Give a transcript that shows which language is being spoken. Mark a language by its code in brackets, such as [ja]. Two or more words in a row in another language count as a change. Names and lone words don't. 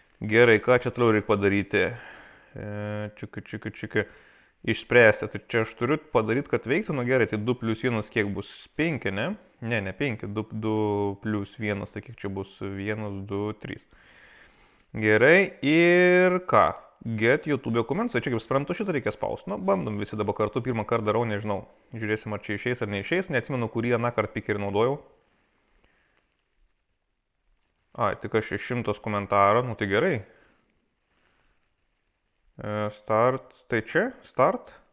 [lt] Gerai, ką čia toliau reikia padaryti? Čiki. Išspręsti. Tai čia aš turiu padaryti, kad veiktų. Nu gerai, tai 2 + 1 kiek bus? 5, ne? Ne 5. 2 + 1. Tai kiek čia bus? 1, 2, 3. Gerai. Ir ką? [en] Get YouTube comments. [lt] Čia kaip suprantu, šitą reikia spausti. Nu, bandom visi dabar kartu. Pirmą kartą darau, nežinau. Žiūrėsim, ar čia išeis ar neišeis. Neatsimenu, kurį aną kartą pikerį naudojau. Ai, tik aš 100 komentarų. Nu tai gerai. Start. Tai čia? Start.